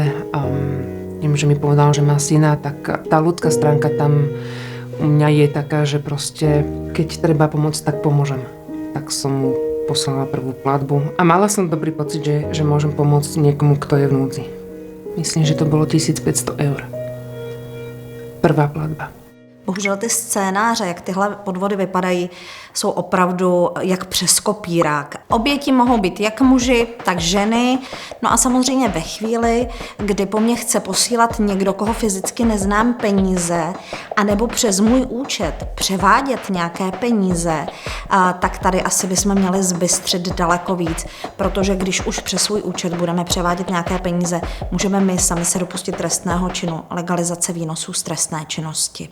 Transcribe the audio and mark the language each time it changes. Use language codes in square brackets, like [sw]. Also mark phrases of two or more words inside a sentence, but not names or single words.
[sk] Tým, že mi povedal, že má syna, tak tá ľudská stránka tam u mňa je taká, že proste keď treba pomôcť, tak pomôžem. Tak som mu poslala prvú platbu a mala som dobrý pocit, že môžem pomôcť niekomu, kto je v núdzi. Myslím, že to bolo 1500 eur. Prvá platba. [cs] Bohužel ty scénáře, jak tyhle podvody vypadají, jsou opravdu jak přes kopírák. Oběti mohou být jak muži, tak ženy. No a samozřejmě ve chvíli, kdy po mně chce posílat někdo, koho fyzicky neznám, peníze, anebo přes můj účet převádět nějaké peníze, tak tady asi bychom měli zbystřit daleko víc, protože když už přes svůj účet budeme převádět nějaké peníze, můžeme my sami se dopustit trestného činu, legalizace výnosů z trestné činnosti.